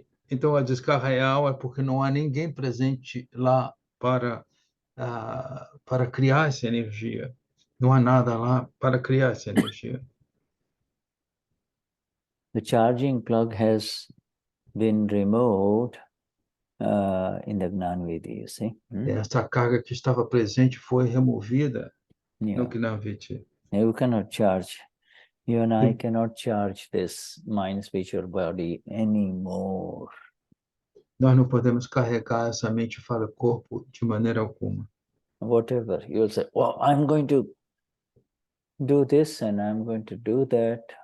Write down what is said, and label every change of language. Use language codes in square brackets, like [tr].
[pt] Então, a descarga real é porque não há ninguém presente lá para criar essa energia. Não há nada lá para criar essa energia. [en] The charging plug has been removed in the Gnani, you see. [pt] Essa carga que estava presente foi removida no [en] Yeah. [pt] Gnani. [en] You cannot charge. You and I cannot charge this mind, speech, or body anymore. [pt] Nós não podemos carregar essa mente, fala, corpo de maneira alguma. [en] Whatever. You'll say, well, I'm going to do this and I'm going to do that.